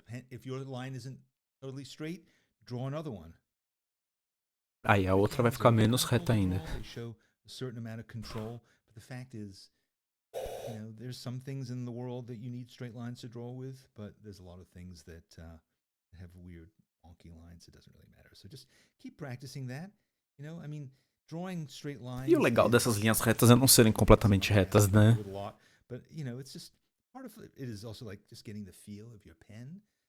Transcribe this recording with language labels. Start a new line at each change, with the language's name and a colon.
English: If your line isn't totally straight, draw another one.
Portuguese: Aí a outra vai ficar menos reta ainda.
English: They show a certain amount of control, but the fact is, there's some things in the world that you need straight lines to draw with, but there's a lot of things that have weird wonky lines. It doesn't really matter. So just keep practicing that. Drawing straight lines.
Portuguese: E o legal dessas linhas retas é não serem completamente retas, né?
English: But it's just part of it is also like just getting the feel of your pen.